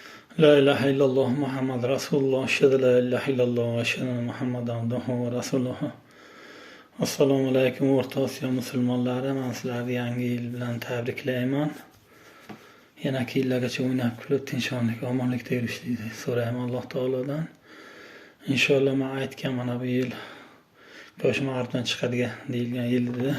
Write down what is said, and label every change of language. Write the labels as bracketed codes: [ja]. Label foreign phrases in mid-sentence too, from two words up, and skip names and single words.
[ar] لا إله إلا الله محمد رسول الله أشهد لا إله إلا الله وأشهد أن محمد عبده ورسوله. [uz] Assalomu alaykum o'rta Osiyo musulmonlari. Men sizlarni yangi yil bilan tabriklayman. Yana yillargacha o'ynab kulib tinchlik, omonlikda yurishlikni so'rayman Alloh taolodan. Inshaalloh men aytgan mana bu yil Qo'sh martdan chiqadigan deyilgan yil edi.